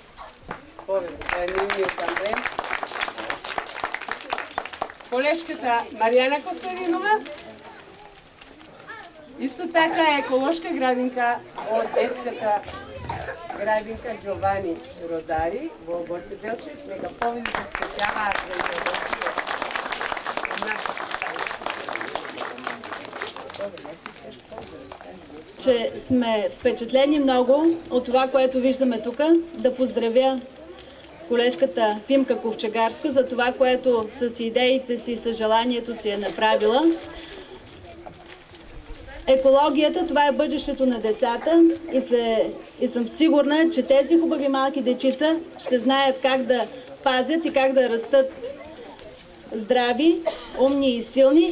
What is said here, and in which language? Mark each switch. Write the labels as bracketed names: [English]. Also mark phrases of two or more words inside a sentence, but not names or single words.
[Macedonian] Повеќе, тоа е нивниот амблем. Колешката Маријана Костадинова, исто така е еколошка градинка од детската градинка Джовани Родари во Горце Делчев. Нека повели да спеќаваат за интервенција. [Bulgarian] Че сме впечатлени многу од това, което виждаме тука. Да поздравя колежката Пимка Ковчегарска за това, което с идеите си и с желанието си е направила. Екологията, това е бъдещето на децата и съм сигурна, че тези хубави малки дечица ще знаят как да пазят и как да растат здрави, умни и силни.